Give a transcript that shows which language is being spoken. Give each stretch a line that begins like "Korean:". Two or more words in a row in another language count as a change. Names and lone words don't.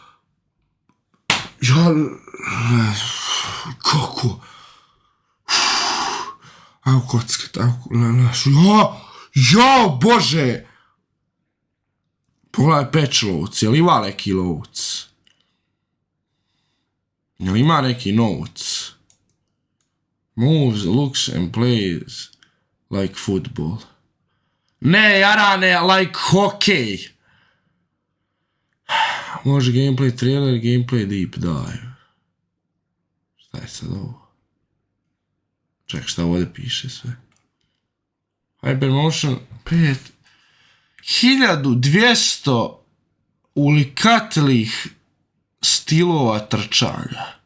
Bosnian: Kako? Ajmo kockat, Bože! Pogledaj
English: patch loads,
Bosnian: jel ima neki loads? Jel ima neki notes?
English: Moves, looks and plays like football.
Bosnian: Ne, jarane, like hokej.
English: Može gameplay trailer, gameplay deep dive.
Bosnian: Šta je sad ovo? Ček, šta ovdje piše sve? Hypermotion 5. 1200 ulikatlih stilova trčanja.